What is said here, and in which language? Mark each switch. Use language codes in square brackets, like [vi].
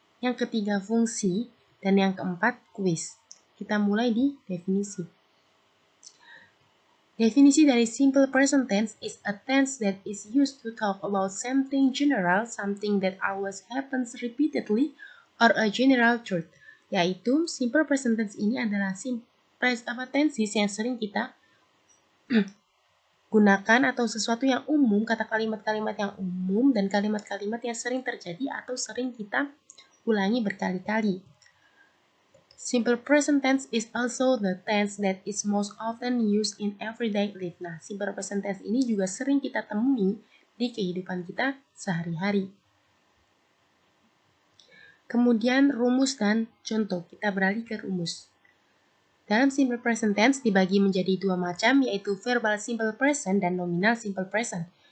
[id] Yang ketiga, fungsi. Dan yang keempat, kuis. Kita mulai di definisi. Definisi dari [en] simple present tense is a tense that is used to talk about something general, something that always happens repeatedly, or a general truth. [id] Yaitu, simple present tense ini adalah tenses yang sering kita gunakan atau sesuatu yang umum, kata kalimat-kalimat yang umum, dan kalimat-kalimat yang sering terjadi atau sering kita ulangi berkali-kali. [en] Simple present tense is also the tense that is most often used in everyday life. [id] Nah, simple present tense ini juga sering kita temui di kehidupan kita sehari-hari. Kemudian rumus dan contoh. Kita beralih ke rumus. Dalam simple present tense dibagi menjadi dua macam, yaitu verbal simple present dan nominal simple present.